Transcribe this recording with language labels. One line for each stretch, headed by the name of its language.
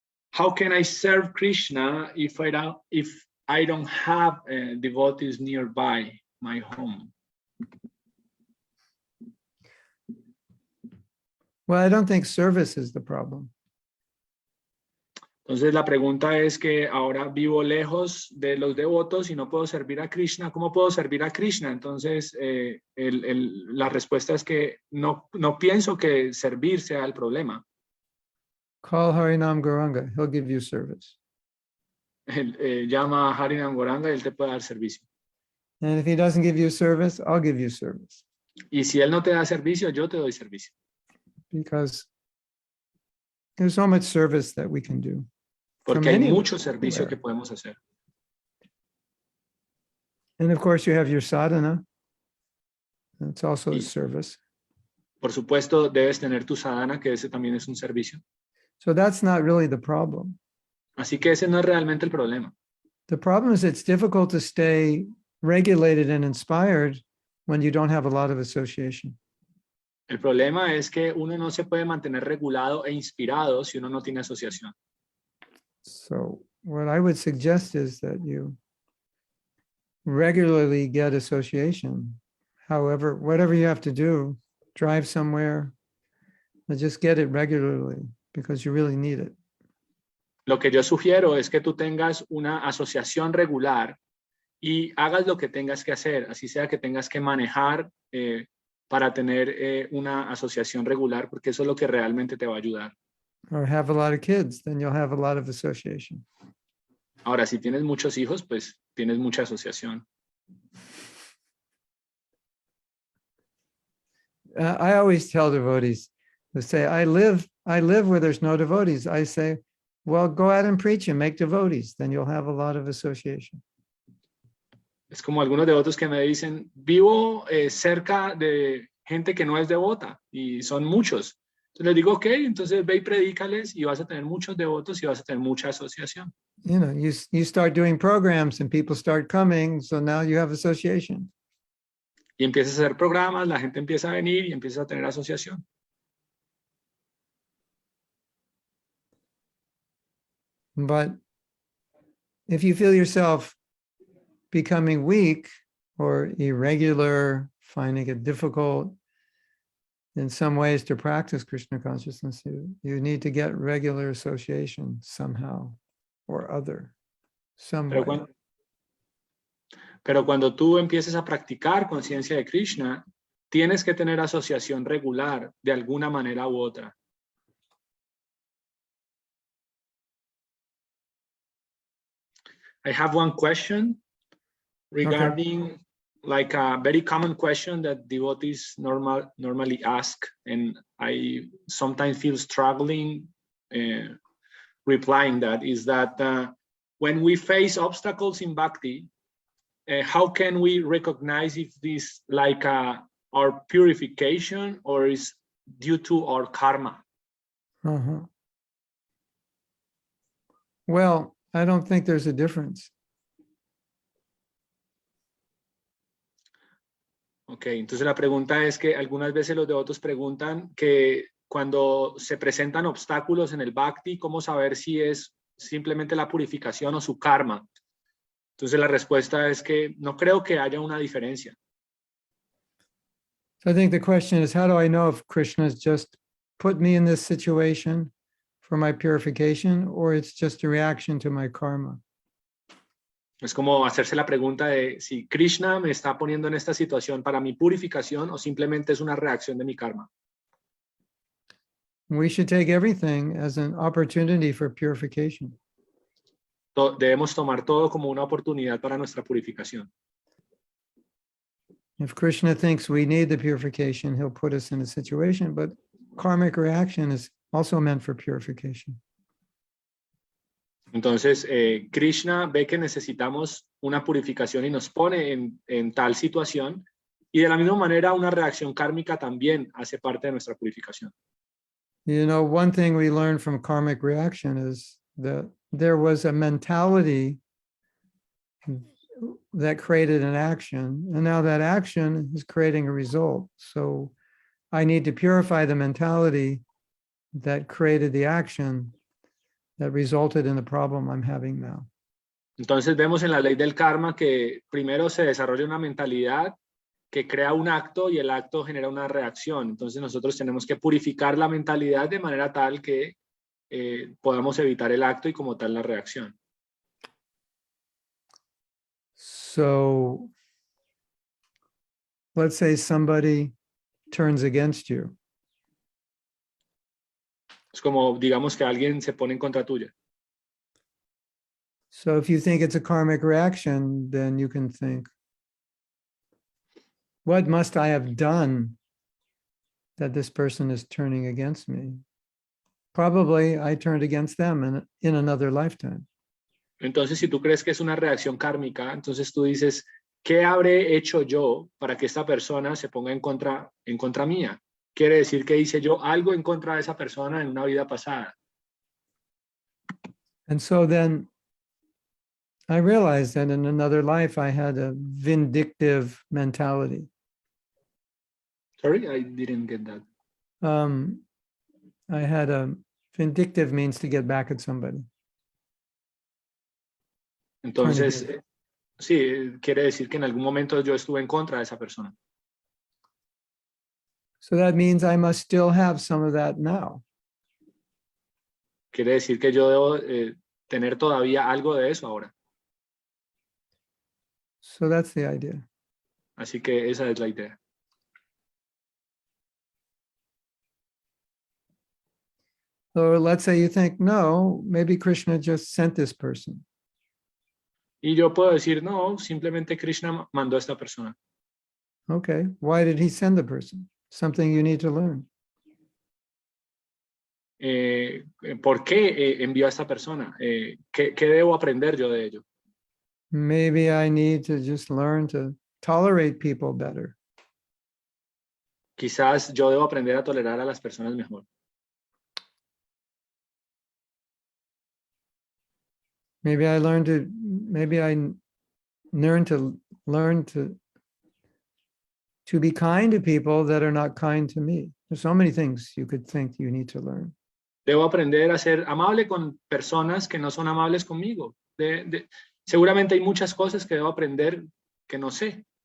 English: How can I serve Krishna if I don't have devotees nearby my home? Well, I don't think service is the problem.
Spanish: Entonces la pregunta es que ahora vivo lejos de los devotos y no puedo servir a Krishna. ¿Cómo puedo servir a Krishna? Entonces la respuesta es que no pienso que servir sea el problema.
English: Call Harinam Gauranga, he'll give you service.
Spanish: Llama a Harinam Gauranga y él te puede dar servicio.
English: And if he doesn't give you service, I'll give you service.
Spanish: Y si él no te da servicio, yo te doy servicio.
English: Because there's so much service that we can do.
Spanish: Porque hay mucho servicio que podemos hacer.
English: And of course you have your sadhana. That's also a service.
Spanish: Por supuesto, debes tener tu sadhana, que ese también es un servicio.
English: So that's not really the problem.
Spanish: Así que ese no es realmente el problema.
English: The problem is it's difficult to stay regulated and inspired when you don't have a lot of association.
Spanish: El problema es que uno no se puede mantener regulado e inspirado si uno no tiene asociación.
English: So what I would suggest is that you regularly get association. However, whatever you have to do, drive somewhere, but just get it regularly because you really need it.
Spanish: Lo que yo sugiero es que tú tengas una asociación regular y hagas lo que tengas que hacer, así sea que tengas que manejar para tener una asociación regular, porque eso es lo que realmente te va a ayudar.
English: Or have a lot of kids, then you'll have a lot of association.
Spanish: Ahora, si tienes muchos hijos, pues tienes mucha asociación.
English: I always tell devotees, they say, I live where there's no devotees. I say, well, go out and preach and make devotees, then you'll have a lot of association.
Spanish: Es como algunos devotos que me dicen, vivo cerca de gente que no es devota y son muchos. Entonces les digo, ok, entonces ve y predícales y vas a tener muchos devotos y vas a tener mucha asociación.
English: You know, you start doing programs and people start coming, so now you have association.
Spanish: Y empiezas a hacer programas, la gente empieza a venir y empiezas a tener asociación.
English: But if you feel yourself becoming weak or irregular, finding it difficult in some ways to practice Krishna consciousness, you need to get regular association somehow or other, some way.
Spanish: Pero cuando tú empieces a practicar conciencia de Krishna, tienes que tener asociación regular de alguna manera u otra.
English: I have one question regarding like a very common question that devotees normally ask, and I sometimes feel struggling replying that, is that when we face obstacles in bhakti, how can we recognize if this like our purification or is due to our karma? Well, I don't think there's a difference.
Spanish: Ok, entonces la pregunta es que algunas veces los devotos preguntan que cuando se presentan obstáculos en el bhakti, ¿cómo saber si es simplemente la purificación o su karma? Entonces la respuesta es que no creo que haya una diferencia.
English: So I think the question is, how do I know if Krishna's just put me in this situation for my purification, or it's just a reaction to my karma?
Spanish: Es como hacerse la pregunta de si Krishna me está poniendo en esta situación para mi purificación o simplemente es una reacción de mi karma.
English: We should take everything as an opportunity for purification.
Spanish: Debemos tomar todo como una oportunidad para nuestra purificación.
English: If Krishna thinks we need the purification, he'll put us in a situation, but karmic reaction is also meant for purification.
Spanish: Entonces, Krishna ve que necesitamos una purificación y nos pone en tal situación, y de la misma manera una reacción kármica también hace parte de nuestra purificación.
English: You know, one thing we learned from karmic reaction is that there was a mentality that created an action, and now that action is creating a result. So I need to purify the mentality that created the action that resulted in the problem I'm having now.
Spanish: Entonces vemos en la ley del karma que primero se desarrolla una mentalidad que crea un acto y el acto genera una reacción. Entonces nosotros tenemos que purificar la mentalidad de manera tal que podamos evitar el acto y como tal la reacción.
English: So let's say somebody turns against you.
Spanish: Es como, digamos que alguien se pone en contra tuya.
English: So if you think it's a karmic reaction, then you can think, what must I have done that this person is turning against me? Probably I turned against them in another lifetime.
Spanish: Entonces, si tú crees que es una reacción kármica, entonces tú dices, ¿qué habré hecho yo para que esta persona se ponga en contra mía? Quiere decir que hice yo algo en contra de esa persona en una vida pasada.
English: And so then I realized that in another life I had a vindictive mentality. Sorry, I didn't get that. I had a vindictive means to get back at somebody.
Spanish: Entonces, sí, quiere decir que en algún momento yo estuve en contra de esa persona.
English: So that means I must still have some of that now.
Spanish: Quiere decir que yo debo tener todavía algo de eso ahora.
English: So that's the idea.
Spanish: Así que esa es la idea.
English: Or let's say you think, no, maybe Krishna just sent this person.
Spanish: Y yo puedo decir, no, simplemente Krishna mandó a esta persona.
English: Okay, why did he send the person? Something you need to learn.
Spanish: ¿Por qué envió a esta persona? ¿Qué debo aprender yo de ello?
English: Maybe I need to just learn to tolerate people better.
Spanish: Quizás yo debo aprender a tolerar a las personas mejor.
English: Maybe I learn to be kind to people that are not kind to me. There's so many things you could think you need to learn.
Spanish: Debo aprender a ser amable con personas que no son amables conmigo. Seguramente hay muchas cosas que debo aprender que no sé.